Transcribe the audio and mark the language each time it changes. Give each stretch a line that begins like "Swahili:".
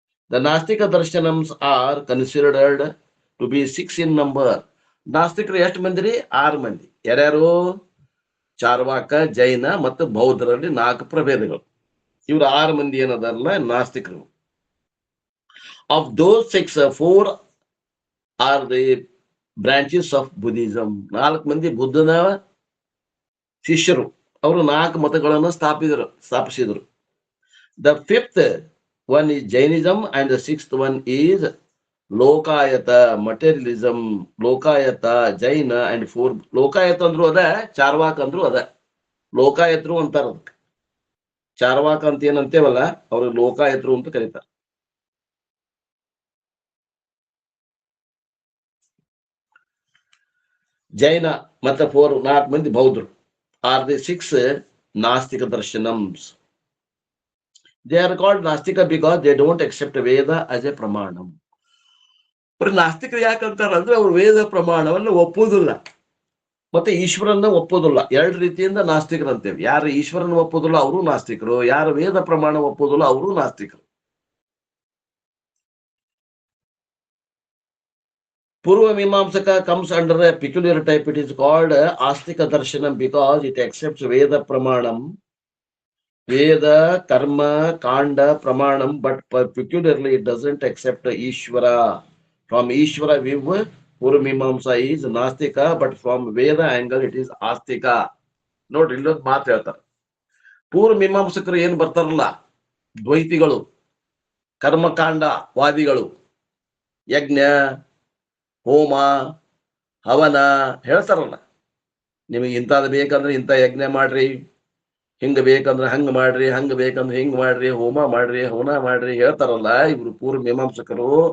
English: the nastika darshanams are considered to be 6
Kannada: in number. ನಾಸ್ತಿಕರು ಎಷ್ಟು ಮಂದಿ ರೀ? 6 ಮಂದಿ. ಯಾರ್ಯಾರು? ಚಾರ್ವಾಕ, ಜೈನ ಮತ್ತು ಬೌದ್ಧರಲ್ಲಿ 4 ಪ್ರಭೇದಗಳು. ಇವ್ರು 6 ಮಂದಿ ಏನದಾರಲ್ಲ ನಾಸ್ತಿಕರು.
English: Of those six, four are the branches of Buddhism.
Kannada: 4 ಮಂದಿ ಬುದ್ಧನ ಶಿಷ್ಯರು. ಅವರು 4 ಮತಗಳನ್ನು ಸ್ಥಾಪಿಸಿದರು.
English: The 5th one is Jainism and the 6th one is Lokayata, materialism. Lokayata, Jaina and 4.
Kannada: Lokayata ಅಂದ್ರು ಅದ, ಚಾರ್ವಾಕ ಅಂದ್ರು ಅದ. ಲೋಕಾಯತರು ಅಂತಾರ. ಚಾರ್ವಾಕ ಅಂತ ಏನಂತೇವಲ್ಲ, ಅವರು ಲೋಕಾಯತರು ಅಂತ ಕರೀತಾರೆ. ಜೈನ ಮತ್ತೆ 4 ಮಂದಿ ಬೌದ್ಧರು
English: are the
Kannada: 6 ನಾಸ್ತಿಕ ದರ್ಶನಮ್ಸ್.
English: They are called Nastika because they don't accept Veda as a Pramanam.
Kannada: ಬರೀ ನಾಸ್ತಿಕರು ಯಾಕಂತಾರ ಅಂದ್ರೆ ಅವ್ರು ವೇದ ಪ್ರಮಾಣವನ್ನು ಒಪ್ಪುವುದಿಲ್ಲ ಮತ್ತೆ ಈಶ್ವರನ್ನ ಒಪ್ಪೋದಿಲ್ಲ. 2 ರೀತಿಯಿಂದ ನಾಸ್ತಿಕರು ಅಂತೇವೆ. ಯಾರು ಈಶ್ವರನ ಒಪ್ಪೋದಿಲ್ಲ ಅವರು ನಾಸ್ತಿಕರು, ಯಾರು ವೇದ ಪ್ರಮಾಣ ಒಪ್ಪೋದಿಲ್ಲ ಅವರು ನಾಸ್ತಿಕರು.
English: Purva Mimamsaka comes under a peculiar type. It is called Astika Darshanam because it accepts Veda Pramanam, Veda, Karma, Kanda, Pramanam, but peculiarly it doesn't accept Ishvara. From Ishvara view, Purva Mimamsa is Nastika, but from Veda angle it is Astika.
Kannada: Note, illೊಂದು ಮಾತು ಹೇಳ್ತಾರೆ. ಪೂರ್ವ ಮೀಮಾಂಸಕರು ಏನ್ ಬರ್ತಾರಲ್ಲ, ದ್ವೈತಿಗಳು, ಕರ್ಮಕಾಂಡ ವಾದಿಗಳು, ಯಜ್ಞ ಹೋಮ ಹವನ ಹೇಳ್ತಾರಲ್ಲ, ನಿಮಗೆ ಇಂಥದ್ದು ಬೇಕಂದ್ರೆ ಇಂಥ ಯಜ್ಞ ಮಾಡ್ರಿ, ಹಿಂಗ ಬೇಕಂದ್ರೆ ಹಂಗ ಮಾಡ್ರಿ, ಹಂಗ ಬೇಕಂದ್ರೆ ಹಿಂಗ ಮಾಡ್ರಿ, ಹೋಮ ಮಾಡ್ರಿ, ಹವನ ಮಾಡ್ರಿ ಹೇಳ್ತಾರಲ್ಲ ಇವ್ರು ಪೂರ್ವ ಮೀಮಾಂಸಕರು.